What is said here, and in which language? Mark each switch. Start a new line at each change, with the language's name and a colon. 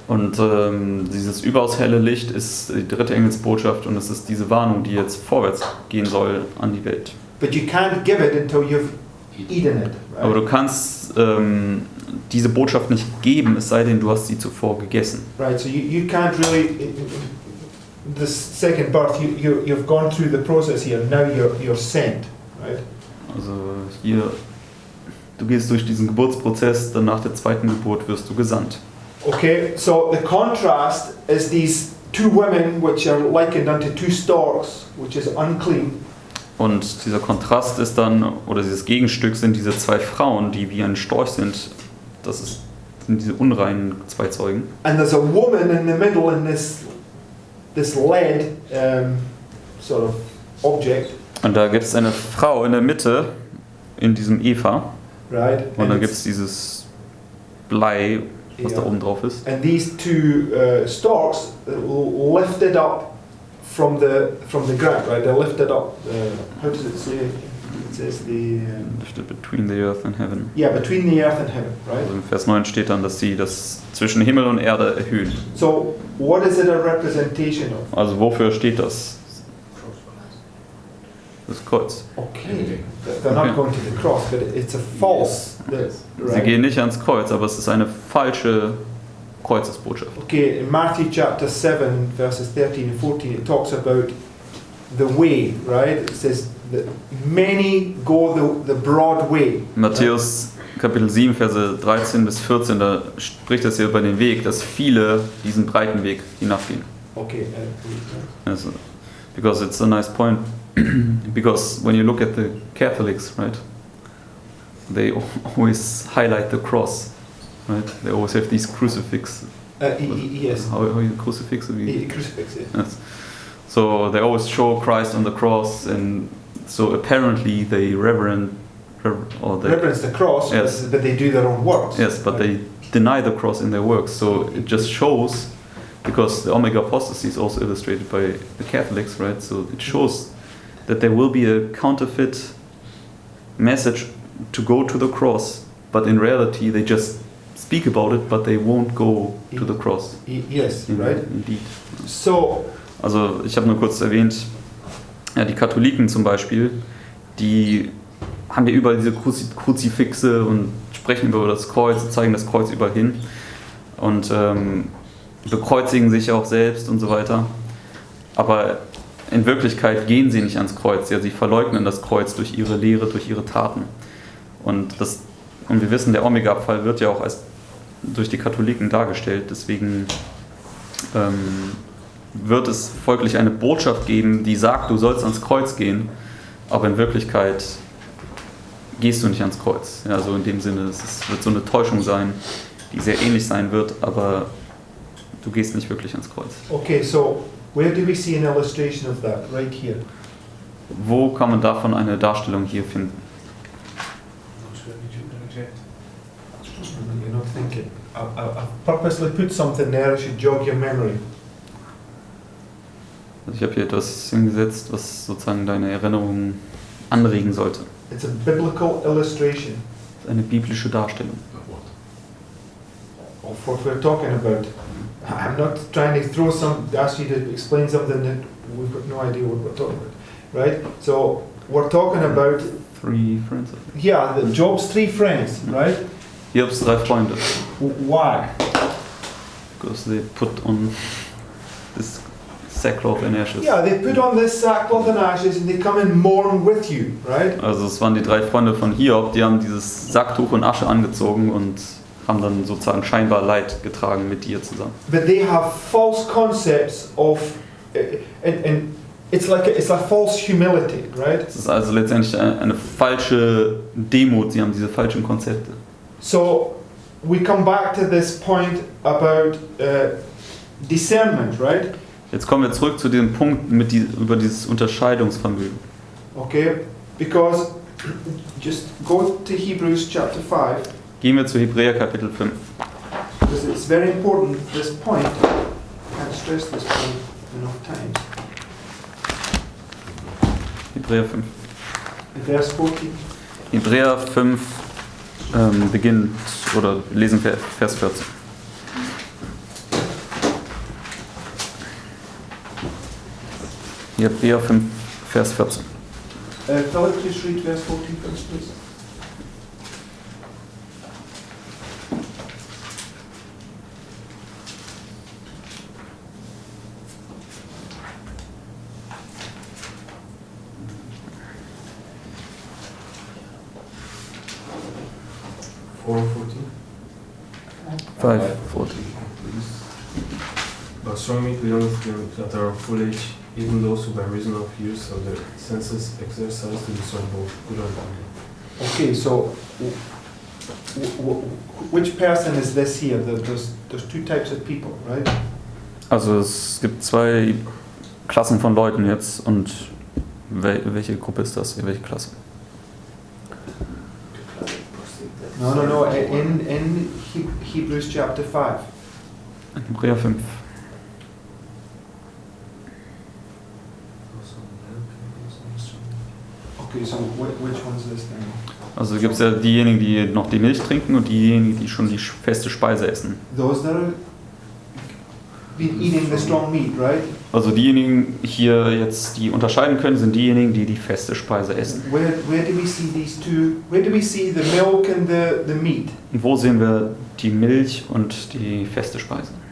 German: Und dieses überaus helle Licht ist die dritte Engelsbotschaft und es ist diese Warnung, die jetzt vorwärts gehen soll an die Welt.
English: But you can't give it until you've eaten it. Right?
German: Aber du kannst diese Botschaft nicht geben, es sei denn, du hast sie zuvor gegessen.
English: Right. So you can't really. The second birth, you've gone through the process here. Now you're sent. Right.
German: Also hier, du gehst durch diesen Geburtsprozess, dann nach der zweiten Geburt wirst du gesandt.
English: Okay, so the contrast is these two women which are likened unto two storks, which is unclean.
German: Und dieser Kontrast ist dann, oder dieses Gegenstück sind diese zwei Frauen, die wie ein Storch sind. Sind diese unreinen zwei Zeugen.
English: And there's a woman in the middle in this lead sort of object.
German: Und da gibt es eine Frau in der Mitte, in diesem Eva.
English: Right.
German: Und dann gibt es dieses Blei, was da oben drauf ist.
English: And these two stalks lifted up from the ground, right? They're lifted up. How does it say? It says Lifted between the earth and heaven. Yeah, between the earth and heaven, right?
German: Also im Vers 9 steht dann, dass sie das zwischen Himmel und Erde erhöhen.
English: So, what is it a representation of?
German: Also wofür steht das? Das Kreuz.
English: Okay, they're not going to the cross, but it's a false.
German: Sie gehen nicht ans Kreuz, aber es ist eine falsche Kreuzesbotschaft.
English: Okay, in Matthew chapter 7, verses 13 and 14, it talks about the way, right? It says that many go the broad way.
German: Matthäus Kapitel 7, Verse 13 bis 14, da spricht es hier über den Weg, dass viele diesen breiten Weg hinabgehen.
English: Okay. Also, because it's a nice point. Because when you look at the Catholics, right, they always highlight the cross, right? They always have these crucifix. Yes. How you crucifix? Crucifix, yeah. Yes. So they always show Christ on the cross, and so apparently they reverence the cross, yes. But they do their own works. Yes, but they deny the cross in their works. So it just shows, because the Omega apostasy is also illustrated by the Catholics, right? So it shows that there will be a counterfeit message to go to the cross, but in reality they just speak about it, but they won't go to the cross. Yes, right? Indeed. So,
German: also ich habe nur kurz erwähnt, ja, die Katholiken zum Beispiel, die haben ja überall diese Kruzifixe und sprechen über das Kreuz, zeigen das Kreuz überall hin und bekreuzigen sich auch selbst und so weiter. Aber in Wirklichkeit gehen sie nicht ans Kreuz, ja, sie verleugnen das Kreuz durch ihre Lehre, durch ihre Taten. Und wir wissen, der Omega-Abfall wird ja auch durch die Katholiken dargestellt, deswegen wird es folglich eine Botschaft geben, die sagt, du sollst ans Kreuz gehen, aber in Wirklichkeit gehst du nicht ans Kreuz. Ja, so in dem Sinne, es wird so eine Täuschung sein, die sehr ähnlich sein wird, aber du gehst nicht wirklich ans Kreuz.
English: Okay, so where do we see an illustration of that? Right here.
German: Wo kann man davon eine Darstellung hier finden?
English: You're not thinking. I've purposely put something there that should jog your memory.
German: Also ich habe hier etwas hingesetzt, was sozusagen deine Erinnerungen anregen sollte.
English: It's a biblical illustration
German: Das ist eine biblische Darstellung.
English: of what we're talking about. I'm not trying to ask you to explain something that we've got no idea what we're talking about, right? So we're talking about, Three friends. Job's three friends, right?
German: Hiobs 3 Freunde.
English: Why? Because they put on this sackcloth and ashes. Yeah, they put on this sackcloth and ashes and they come and mourn with you, right?
German: Also es waren die 3 Freunde von Hiob, die haben dieses Sacktuch und Asche angezogen und haben dann sozusagen scheinbar Leid getragen mit dir zusammen.
English: But they have false concepts of, and it's like a false humility, right?
German: Es ist also letztendlich eine falsche Demut, sie haben diese falschen Konzepte.
English: So we come back to this point about discernment, right?
German: Jetzt kommen wir zurück zu diesem Punkt über dieses Unterscheidungsvermögen.
English: Okay, because just go to Hebrews chapter 5,
German: Gehen wir zu Hebräer Kapitel 5.
English: because it's very important, this point. I can't stress this point enough times.
German: Hebräer 5.
English: Verse 14.
German: Hebräer 5 beginnt, oder lesen Vers 14. Hebräer 5, Vers 14.
English: Philip, please read verse 14 first, please. Five, 14. But strong meat belongs to them that are of full age, even those who by reason of use of their senses exercise to discern both good and evil. Okay, so which person is this here? There's 2 types of people, right?
German: Also es gibt 2 Klassen von Leuten jetzt und welche Gruppe ist das? Welche Klasse?
English: No. In Hebrews chapter 5.
German: Hebräer 5.
English: Okay, so which one's this then?
German: Also gibt es ja diejenigen, die noch die Milch trinken und diejenigen, die schon die feste Speise essen.
English: Those that are been eating the strong meat, right?
German: Also diejenigen hier jetzt, die unterscheiden können, sind diejenigen, die die feste Speise essen.
English: Where do we see these two? Where do we see the milk and the meat?
German: Und wo sehen wir die Milch und die feste Speise?